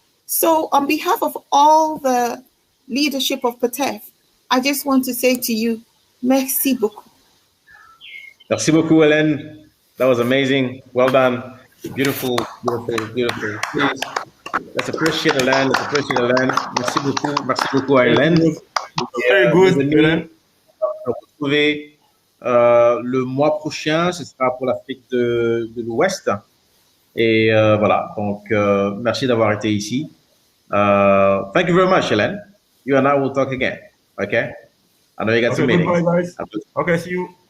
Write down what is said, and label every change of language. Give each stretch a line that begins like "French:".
English: So on behalf of all the leadership of PTEF, I just want to say to you,
French: merci beaucoup. Merci beaucoup, Hélène.
English: That was amazing. Well done. Beautiful, beautiful, beautiful. Please, let's appreciate Hélène. Let's appreciate Hélène.
French: Merci beaucoup à Hélène.
English: Very good, Hélène.
French: On va se retrouver le mois prochain. Ce sera pour l'Afrique de l'Ouest. Et voilà. Donc, merci d'avoir été ici.
English: Thank you very much, Hélène. You and I will talk again. Okay? I know you got some meetings. Goodbye, guys. Okay, see you.